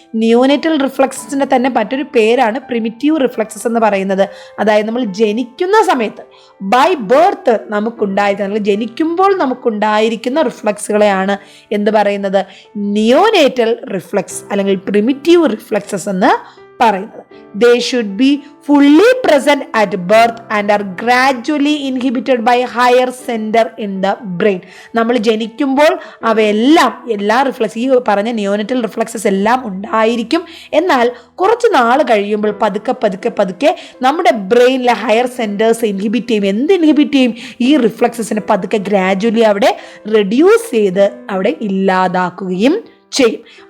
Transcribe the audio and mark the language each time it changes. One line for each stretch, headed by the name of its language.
Malayalam: Neonatal റിഫ്ലക്സസിൻ്റെ തന്നെ മറ്റൊരു പേരാണ് പ്രിമിറ്റീവ് റിഫ്ലക്സസ് എന്ന് പറയുന്നത്. അതായത് നമ്മൾ ജനിക്കുന്ന സമയത്ത്
English: by birth
Malayalam: നമുക്കുണ്ടായിരിക്കുന്ന അല്ലെങ്കിൽ ജനിക്കുമ്പോൾ നമുക്കുണ്ടായിരിക്കുന്ന റിഫ്ലക്സുകളെയാണ് എന്ത് പറയുന്നത്? നിയോനേറ്റൽ റിഫ്ലക്സ് അല്ലെങ്കിൽ പ്രിമിറ്റീവ് റിഫ്ലക്സസ് എന്ന് പറയുന്നത്.
English: They should be fully present at birth and are gradually inhibited by higher center in the brain.
Malayalam: നമ്മൾ ജനിക്കുമ്പോൾ എല്ലാ റിഫ്ലക്സ്, ഈ പറഞ്ഞ നിയോനറ്റൽ റിഫ്ലക്സസ് എല്ലാം ഉണ്ടായിരിക്കും. എന്നാൽ കുറച്ച് നാൾ കഴിയുമ്പോൾ പതുക്കെ നമ്മുടെ ബ്രെയിനിലെ ഹയർ സെൻറ്റേഴ്സ് ഇൻഹിബിറ്റ് ചെയ്യും. എന്ത് ഇൻഹിബിറ്റ് ചെയ്യും? ഈ റിഫ്ലക്സസിനെ പതുക്കെ ഗ്രാജുവലി അവിടെ റെഡ്യൂസ് ചെയ്ത് അവിടെ ഇല്ലാതാക്കുകയും ചെയ്യും.